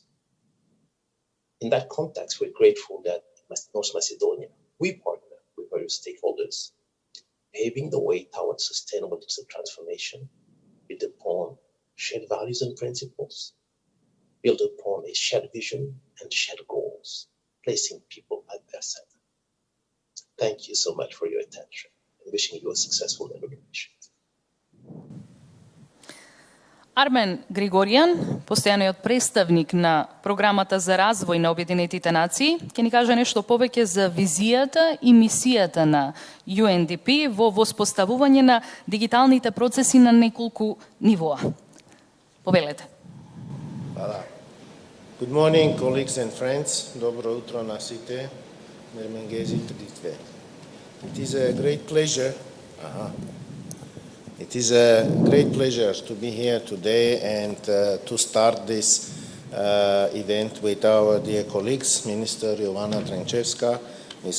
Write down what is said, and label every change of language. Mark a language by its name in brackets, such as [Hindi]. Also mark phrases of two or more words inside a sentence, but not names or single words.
[English] In that context, we're grateful that in North Macedonia, we partner with various stakeholders, paving the way towards sustainable digital transformation built upon shared values and principles, built upon a shared vision and shared goals, placing people at their center. Thank you so much for your attention and wishing you a successful evaluation. [Macedonian] Армен Григоријан, постојаниот представник на Програмата за развој на Обединетите нации, ќе ни каже нешто повеќе за визијата и мисијата на UNDP во воспоставување на дигиталните процеси на неколку нивоа. Повелете. Hvala. [English] Good morning, colleagues and friends. [Macedonian] Добро утро на сите. [Albanian] Mermengezi triditve. [English] It is a great pleasure. It is a great pleasure to be here today and to start this event with our dear colleagues, Minister Jovana Trenčevska, Ms.